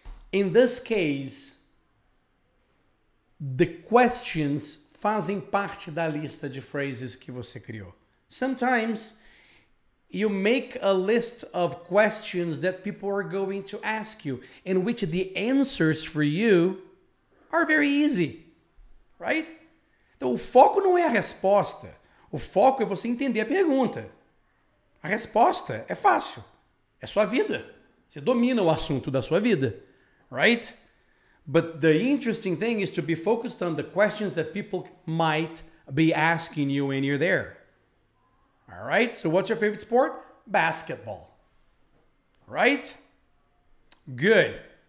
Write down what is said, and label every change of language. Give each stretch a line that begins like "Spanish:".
English: In this case, the questions
Portuguese: fazem parte da lista de phrases que você criou.
English: Sometimes you make a list of questions that people are going to ask you, in which the answers for you are very easy, right?
Portuguese: Então, o foco não é a resposta. O foco é você entender a pergunta. A resposta é fácil. É sua vida. Você domina o assunto da sua vida, right?
English: But the interesting thing is to be focused on the questions that people might be asking you when you're there. All right? So what's your favorite sport? Basketball. Right? Good.